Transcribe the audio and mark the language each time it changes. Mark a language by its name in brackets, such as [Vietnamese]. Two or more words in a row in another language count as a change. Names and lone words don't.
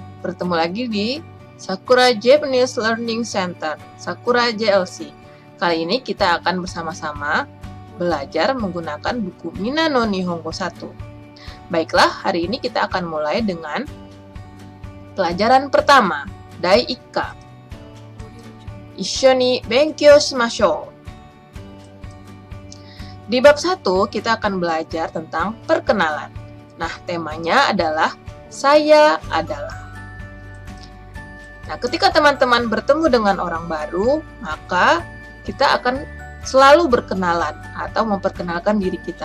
[Indonesian] Bertemu lagi di Sakura Japanese Learning Center, Sakura JLC. Kali ini kita akan bersama-sama belajar menggunakan buku Mina no Nihongo 1. Baiklah, hari ini kita akan mulai dengan pelajaran pertama, [Japanese] 第一課. 一緒に勉強しましょう. [Indonesian] Di bab 1, kita akan belajar tentang perkenalan. Nah, temanya adalah saya adalah. Nah, ketika teman-teman bertemu dengan orang baru, maka kita akan selalu berkenalan atau memperkenalkan diri kita.